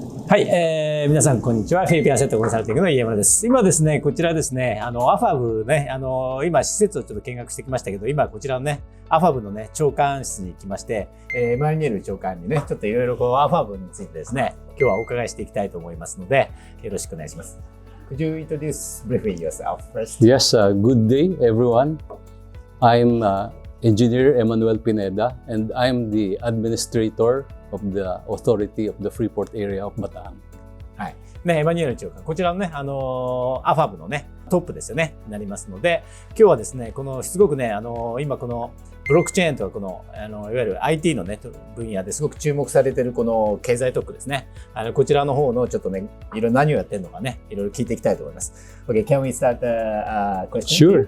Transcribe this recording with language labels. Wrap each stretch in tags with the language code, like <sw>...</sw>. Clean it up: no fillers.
<ja>はい、皆さんこんにちは。フィリピンアセットコンサルティングの家村です。今ですね、こちらですね、アファブね、今施設をちょっと見学してきましたけど、今こちらのね、アファブのね、長官室に来まして、マニラ長官にね、ちょっといろいろこうアファブについてですね、今日はお伺いしていきたいと思いますので、よろしくお願いします。</ja> <en>Could you introduce briefly yourself first? Yes, good day everyone. I'm Engineer Emmanuel Pineda and I'm the administrator of the authority of the Freeport area of Bataan.</en> <ja>はい。ね、エマニュエル長官、こちらのね、アファブのね、トップですよね、なりますので、今日はですね、このすごくね、今このブロックチェーンとかこの、いわゆる IT のね、分野ですごく注目されているこの経済特区ですね。こちらの方のちょっっとね、いろいろ何をやってるのかね、いろいろ聞いていきたいと思います。</ja> <en>Okay, can we start the question?</en>